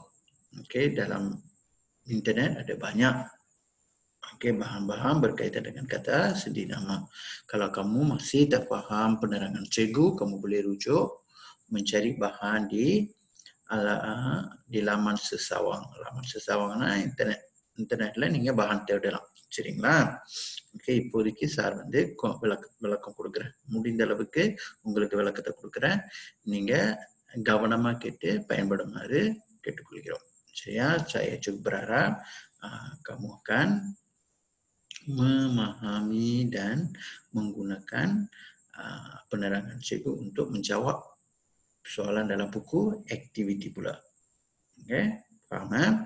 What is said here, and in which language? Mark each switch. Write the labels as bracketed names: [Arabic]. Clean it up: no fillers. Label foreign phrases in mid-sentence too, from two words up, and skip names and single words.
[Malay] Dalam internet ada banyak bahan-bahan berkaitan dengan kata sendi nama. Kalau kamu masih tak faham penerangan cikgu, kamu boleh rujuk mencari bahan di laman sesawang. Laman sesawang internet lain hingga bahan dalam ceringlah. [Tamil] இப்போதைக்கு சார் விளக்கம் கொடுக்குறேன். முடிந்த அளவுக்கு உங்களுக்கு விளக்கத்தை கொடுக்குறேன். நீங்க கவனமா கேட்டு பயன்படுமாறு கேட்டுக்கொள்கிறோம். [Malay] Saya cukup berharap kamu akan memahami dan menggunakan penerangan cikgu untuk menjawab soalan dalam buku aktiviti pula. Faham?